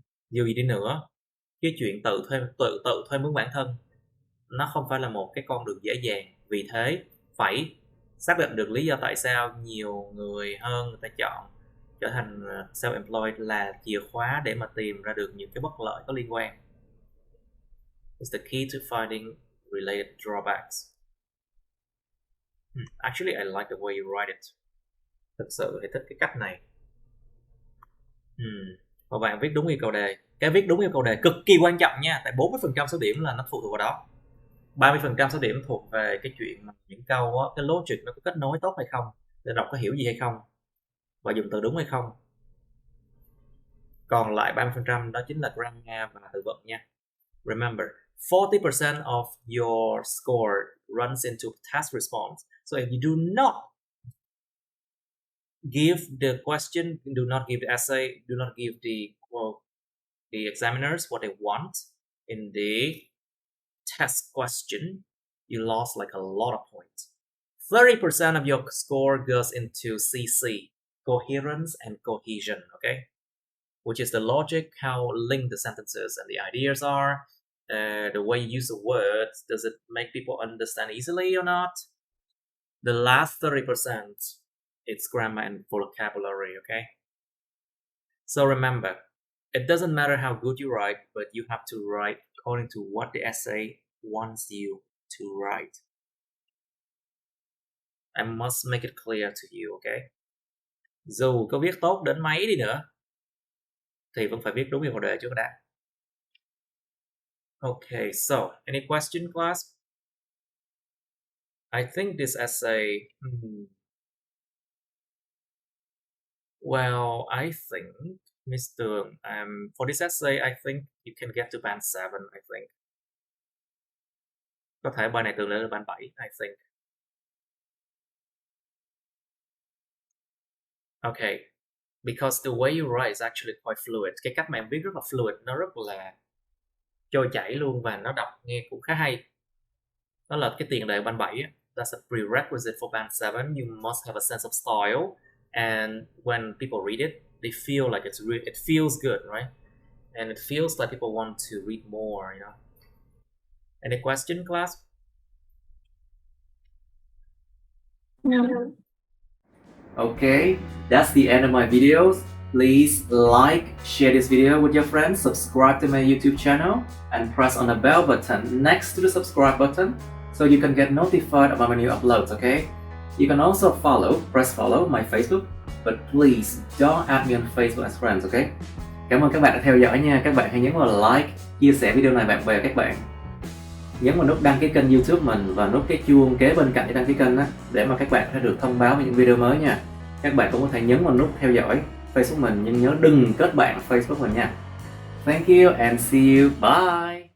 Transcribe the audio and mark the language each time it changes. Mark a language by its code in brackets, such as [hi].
[vi] Dù gì đi nữa, cái chuyện tự thuê mướn bản thân nó không phải là một cái con đường dễ dàng. Vì thế phải xác định được lý do tại sao nhiều người hơn người ta chọn trở thành self-employed là chìa khóa để mà tìm ra được những cái bất lợi có liên quan. [en] It's the key to finding related drawbacks. Actually, I like the way you write it. [vi] Thực sự thì thích cái cách này. Và bạn viết đúng yêu cầu đề. Cái viết đúng yêu cầu đề cực kỳ quan trọng nha. Tại 40% số điểm là nó phụ thuộc vào đó. 30% số điểm thuộc về cái chuyện mà những câu á, cái logic nó có kết nối tốt hay không, để đọc có hiểu gì hay không, và dùng từ đúng hay không. Còn lại 30% đó chính là grammar và từ vựng nha. [en] Remember, 40% of your score runs into task response. So if you do not give the question, do not give the essay, do not give the examiners what they want in the test question, you lost like a lot of points. 30% of your score goes into CC, coherence and cohesion, okay? Which is the logic, how linked the sentences and the ideas are, the way you use the words, does it make people understand easily or not? The last 30%, it's grammar and vocabulary, okay? So remember, it doesn't matter how good you write, but you have to write according to what the essay wants you to write. I must make it clear to you, okay? [vi] Dù có viết tốt đến mấy đi nữa thì vẫn phải viết đúng yêu cầu đề trước đã. [en] Okay, so any question, class? I think this essay, well, I think, Mr. For this essay, I think you can get to band 7, I think. [vi] Có thể bài này tương lên band 7, [en] I think. Okay, because the way you write is actually quite fluid. [vi] Cái cách mà em viết rất là fluid, nó rất là trôi chảy luôn và nó đọc nghe cũng khá hay. Đó là cái tiền đề band 7. [en] That's a prerequisite for band 7. You must have a sense of style, and when people read it, they feel like it feels good, right? And it feels like people want to read more, you know. Any question, class? No. Okay, that's the end of my videos. Please like, share this video with your friends, subscribe to my YouTube channel, and press on the bell button next to the subscribe button so you can get notified about my new uploads, okay? You can also press follow my Facebook, but please don't add me on Facebook as friends, okay? [vi] Cảm ơn các bạn đã theo dõi nha. Các bạn hãy nhấn vào like, chia sẻ video này bạn bè các bạn. Nhấn vào nút đăng ký kênh YouTube mình và nút cái chuông kế bên cạnh để đăng ký kênh á, để mà các bạn sẽ được thông báo về những video mới nha. Các bạn cũng có thể nhấn vào nút theo dõi Facebook mình, nhưng nhớ đừng kết bạn Facebook mình nha. [en] Thank you and see you. Bye.